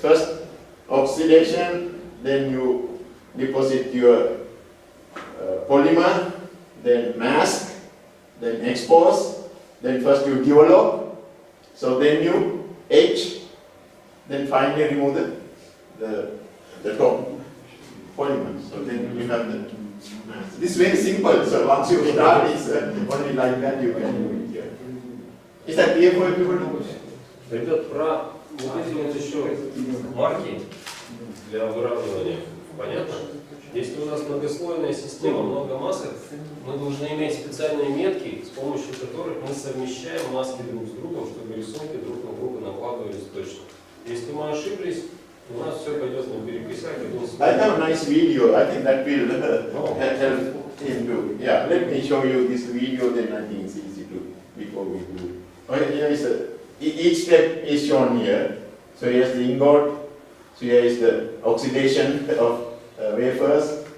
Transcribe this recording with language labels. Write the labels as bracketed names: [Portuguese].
[English] First oxidation, then you deposit your polymer, then mask, then expose, then first you develop, so then you etch, then finally remove the top polymer. So then you have the mask. This is very simple, so once you start this only like that you can do it here. Is that clear for everybody? [Russian] Ребят, про вот эти вот еще марки для выравнивания. Понятно? Если у нас многослойная система, много масок, мы должны иметь специальные метки, с помощью которых мы совмещаем маски друг с другом, чтобы рисунки друг на друга накладывались точно. Если мы ошиблись, у нас все пойдет наперекосяк. [English] I have a nice video. I think that will help him to. Yeah, let me show you this video. Then I think it's easy to before we do. Okay, here is each step is shown here. So here's the ingot. So here is the oxidation of wafers.